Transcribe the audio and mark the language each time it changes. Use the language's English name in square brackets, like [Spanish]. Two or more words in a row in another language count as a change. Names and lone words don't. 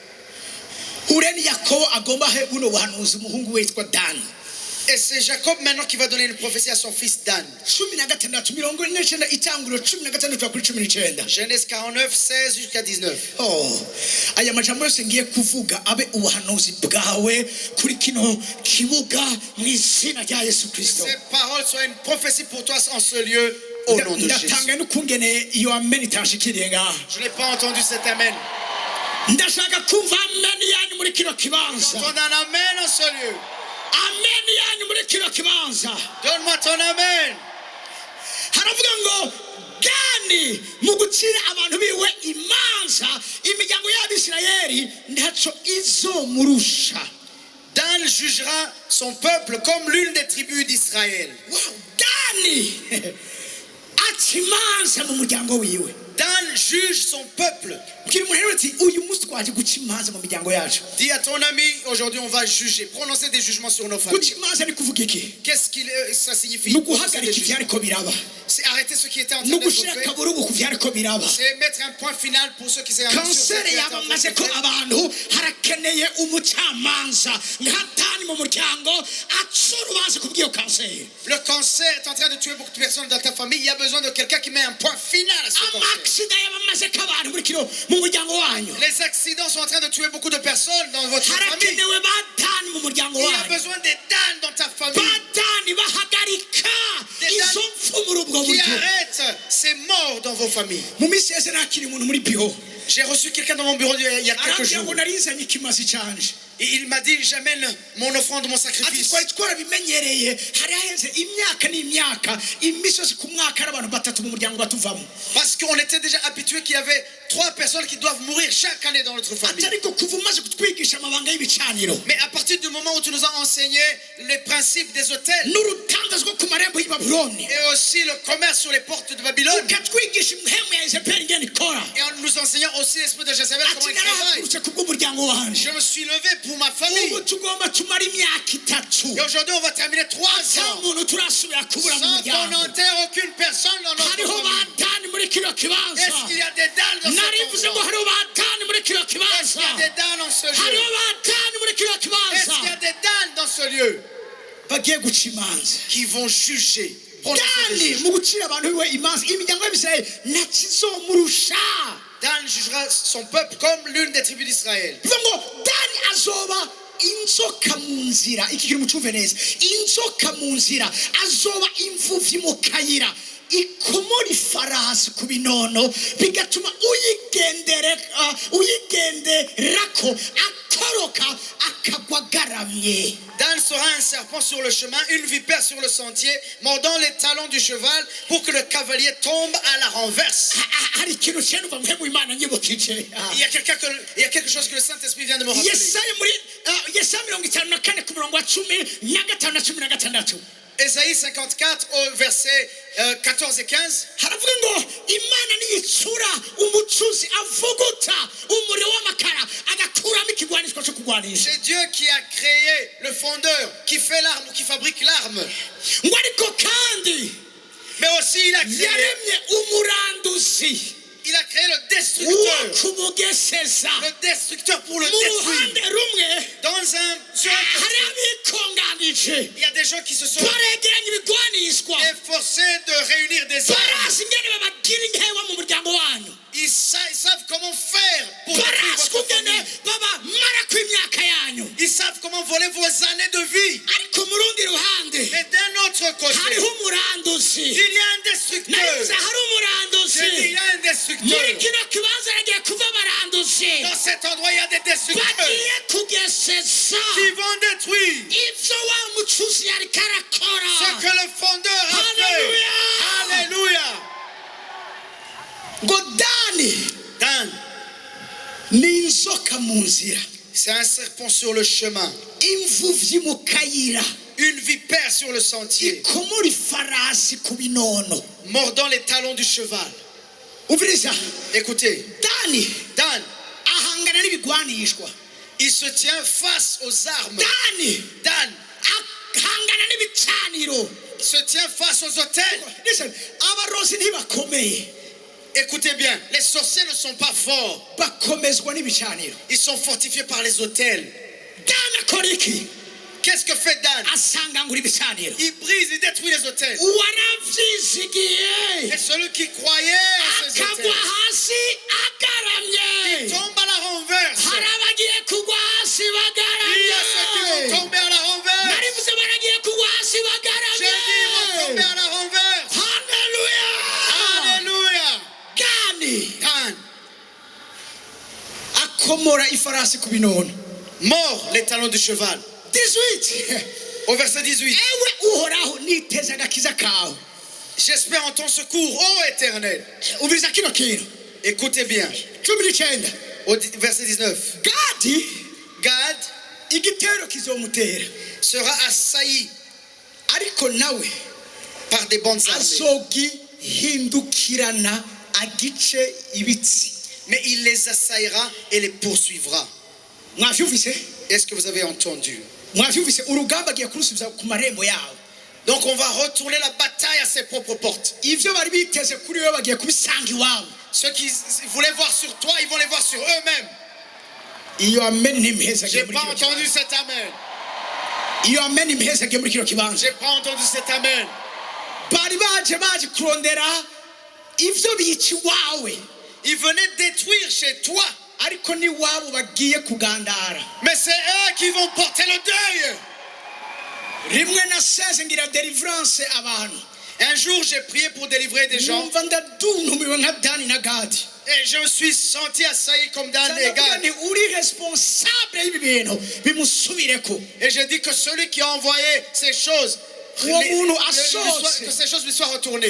[Rundi] ureni Yakobo agomba he buno buhanuzi umuhungu witwa Dani. [French] Et c'est Jacob maintenant qui va donner une prophétie à son fils Dan. [Rundi] 16 mirongo ine n'icenda itanguriro 16 kuri 19. [French] Genèse 49, 16 jusqu'à 19. [Rundi] aya majambo yose ngiye kuvuga abe ubuhanuzi bwawe kuri kino kibuga mu izina rya Yesu Kristo. [French] Ces paroles soient une prophétie pour toi en ce lieu, au nom de Jésus. [Rundi] ndatanga n'ukungene iyo amen itashikiriye ngaha. [French] Je n'ai pas entendu cet amen. [Rundi] ndashaka kumva amen yanyu muri kino kibanza. [French] Donne un amen en ce lieu. [Rundi] amen yanyu muri kino kibanza. [French] Donne-moi ton amen. [Rundi] haravuga ngo Dani mu gucira abantu biwe imanza imiryango y'Abisirayeli ntaco izomurusha. [French] Dan jugera son peuple comme l'une des tribus d'Israël. [Rundi] Dani aca imanza mu muryango wiwe. [French] Dan juge son peuple. [Rundi] Mbwira umuntu rero ati uyu munsi twaje guca imanza mu miryango yacu. [French] Dis à ton ami, aujourd'hui on va juger, prononcer des jugements sur nos [Rundi] Guca [French] familles. [Rundi] imanza ni kuvuga iki? [French] Qu'est-ce que ça signifie? [Rundi] Ni [French] Prononcer des [Rundi] uguhagarika [French] jugements. [Rundi] ivyariko biraba. [French] C'est arrêter ce qui était en train [Rundi] Ni [French] d'être [Rundi] ugushira [French] fait. [Rundi] akaburugu ku vyariko biraba. [French] C'est mettre un point final pour ceux qui s'est [Rundi] kanseri yabamaze ko abantu harakeneye umucamanza nkatani mu muryango aca urubanza ku bw'iyo kanseri. [French] Le cancer est en train de tuer beaucoup de personnes dans ta famille. Il y a besoin de quelqu'un qui met un point final à ce cancer. [Rundi] Amaksida yabamaze ko abantu muri kino mu muryango wanyu. [French] Les accidents sont en train de tuer beaucoup de personnes dans votre famille. [Rundi] Harakenewe batani mu muryango [French] Il y a [Rundi] wanyu. [French] besoin des Dan dans ta famille [Rundi] Batani bahagarika izo mfu muri ubwo [French] qui [Rundi] buryo. [French] arrêtent ces morts dans vos familles. [Rundi] Mu minsi yose nakiri umuntu muri biro [French] J'ai reçu quelqu'un dans mon bureau il y a quelques [Rundi] arambwira [French] jours. [Rundi] ngo narizanye ikimazi canje. [French] Et il m'a dit, j'amène mon offrande, mon [Rundi] Ati [French] sacrifice. [Rundi] twari twarabimenyereye hari haheze imyaka n'imyaka imisozi ku mwaka ari abantu batatu mu muryango batuvamo. [French] Parce qu'on était déjà habitué qu'il y avait 3 personnes qui doivent mourir chaque année dans notre famille. [Rundi] Ati ariko kuva umaze kutwigisha amabanga y'ibicaniro [French] Mais à partir du moment où tu nous as enseigné les principes des hôtels [Rundi] n'urutandazo rwo ku marembo y'i Babuloni [French] et aussi le commerce sur les portes de Babylone, [Rundi] ukatwigisha impemu ya Yezebeli ingene ikora. [French] et en nous enseignant aussi l'esprit de Jézabel, comment [Rundi] Ati [French] il travaille, [Rundi] narahagurutse ku bw'umuryango wanje. [French] je me suis levé pour ma famille. [Rundi] Ubu tugomba tumara imyaka itatu [French] Et aujourd'hui, on va terminer 3 [Rundi] nta [French] ans [Rundi] muntu turasubira kubura mu [French] sans qu'on [Rundi] muryango. [French] n'enterre aucune personne dans notre [Rundi] Hariho [French] famille. [Rundi] batani muri kino kibanza. [French] Est-ce qu'il y a des dalles dans [Rundi] Narivuze [French] cet [Rundi] ngo [French] endroit? [Rundi] hariho batani muri kino [French] Est-ce qu'il y a [Rundi] kibanza. [French] des dalles dans ce [Rundi] Hariho [French] lieu? [Rundi] batani muri kino [French] Est-ce qu'il y a [Rundi] kibanza. [French] des dalles dans ce lieu [Rundi] Bagiye guca imanza. [French] qui vont juger? Prononcer des [Rundi] Dani [French] jugements. [Rundi] mu gucira abantu biwe imanza imiryango y'Abisirayeli ntakizomurusha. [French] Dan jugera son peuple comme l'une des tribus d'Israël. [Rundi] bivuga ngo Dani azoba inzoka mu nzira. Iki kintu mucumve neza. Inzoka mu nzira azoba imvuvi mu kayira ikomora ifarasi ku binono bigatuma uyigenderako atoroka akagwa agaramye. [French] Dan sera un serpent sur le chemin, une vipère sur le sentier, mordant les talons du cheval pour que le cavalier tombe à la renverse. [Rundi] Hari ikintu cyane uva mu Imana nyibukije. [French] Il y a quelque chose que le Saint-Esprit vient de me rappeler. [Rundi] Yesaya muri Yesaya 54 ku murongo wa 15 na 16. [French] Ésaïe 54 au verset 14 et 15. [Rundi] haravuga ngo Imana niyitsura umucuzi avuguta umuriro w'amakara agakuramo ikigwanisho cyo kugwanisha. [French] C'est Dieu qui a créé le fondeur, qui fait l'arme, qui fabrique l'arme. [Rundi] Ngo ariko kandi [French] Mais aussi il a créé [Rundi] yaremye umuranduzi [French] le destructeur. [Rundi] uwakubugeseza [French] Le destructeur pour le [Rundi] mu ruhande [French] détruire. [Rundi] rumwe. [French] Dans un seul [Rundi] Hari [French] côté, [Rundi] abikonganije [French] il y a des gens qui se sont [Rundi] baregeranya ibigwanishwa [French] efforcés de réunir des armes. [Rundi] barazi ingene babagira inkewa mu muryango wanyu. [French] Ils savent comment faire pour détruire [Rundi] barazi [French] votre [Rundi] kugene [French] famille. [Rundi] babamara kw'imyaka yanyu. [French] Ils savent comment voler vos années de vie. [Rundi] ariko mu rundi ruhande [French] Mais d'un autre côté, [Rundi] hariho umuranduzi. [French] il y a un destructeur. [Rundi] naribuze hari [French] Je dis, [Rundi] umuranduzi [French] il y a un [Rundi] muri [French] destructeur. [Rundi] kino kibanza hagiye kuva abaranduzi [French] Dans cet endroit, il y a des destructeurs [Rundi] bagiye kugeseza [French] qui vont détruire [Rundi] ibyo wa mucuzi yariko [French] ce [Rundi] arakora. [French] que le fondeur a fait. Alléluia. [Rundi] ngo Dani [French] Dan, [Rundi] ni inzoka mu nzira [French] c'est un serpent sur le chemin, [Rundi] imvuvyi mu kayira [French] une vipère sur le sentier, [Rundi] ikomora ifarasi ku binono. [French] mordant les talons du cheval. [Rundi] umviriza [French] Écoutez, [Rundi] Dani [French] Dan, [Rundi] ahangana n'ibigwanishwa. [French] il se tient face aux armes. [Rundi] Dani [French] Dan, [Rundi] ahangana n'ibicaniro. [French] il se tient face aux autels. Listen, [Rundi] abarozi ntibakomeye [French] Écoutez bien, les sorciers ne sont pas forts. [Rundi] bakomezwa n'ibicaniro. [French] Ils sont fortifiés par les autels. [Rundi] Dani akora iki? [French] Qu'est-ce que fait Dan? [Rundi] asangangura ibicaniro. [French] Il brise, il détruit les autels. [Rundi] uwaravyizigiye [French] Et celui qui croyait à ces [Rundi] akagwa [French] autels [Rundi] hasi agaramye. [French] tombe à la renverse. [Rundi] hari abagiye kugwa hasi [French] Il y a ceux qui vont [Rundi] bagaramye. [French] tomber à la renverse. [Rundi] narivuze baragiye kugwa hasi [French] J'ai dit, ils vont tomber [Rundi] bagaramye. [French] à la renverse. [Rundi] Haleluya. [French] Alléluia. [Rundi] Dani [French] Dan, [Rundi] akomora ifarasi ku binono. [French] mord les talons du cheval. 18 Au verset 18. [Rundi] ewe uhoraho niteze agakiza kawe. [French] J'espère en ton secours, ô Éternel. [Rundi] umviriza kino kintu. [French] Écoutez bien. 19 Au verset 19. [Rundi] Gadi [French] Gad [Rundi] igitero kizomutera [French] sera assailli [Rundi] ariko nawe [French] par des bandes armées. [Rundi] hindukirana agice ibitsi. [French] Mais il les assaillera et les poursuivra. [Rundi] Mwavyumvise? [French] Est-ce que vous avez entendu? [Rundi] Mwavyumvise urugamba agiye kurusubiza ku marembo yawe. [French] Donc on va retourner la bataille à ses propres portes. [Rundi] Ivyo bari biteze kuri wewe bagiye kubisanga iwawe. [French] Ceux qui voulaient voir sur toi, ils vont les voir sur eux-mêmes. [Rundi] Iyo amen nimheza [French] J'ai [Rundi] muri [French] pas [Rundi] kino [French] entendu [Rundi] kibanza. [French] cet amen. [Rundi] Iyo amen nimheza muri kino kibanza. [French] J'ai pas entendu cet amen. [Rundi] Bari baje kurondera ivyo bici wawe. [French] Ils venaient détruire chez toi. [Rundi] Ariko ni wabo bagiye kugandara. [French] Mais c'est eux qui vont porter le deuil. [Rundi] Rimwe naseze ngira deliverance abantu. [French] Un jour, j'ai prié pour délivrer des gens. [Rundi] Numva ndaduntumiwe nka Dani na Gadi. [French] Et je me suis senti assailli comme Dan et Gad. [Rundi] Ni uri responsable y'ibi bintu bimusubireko. [French] Et je dis que celui qui a envoyé ces choses, que ces choses lui soient retournées.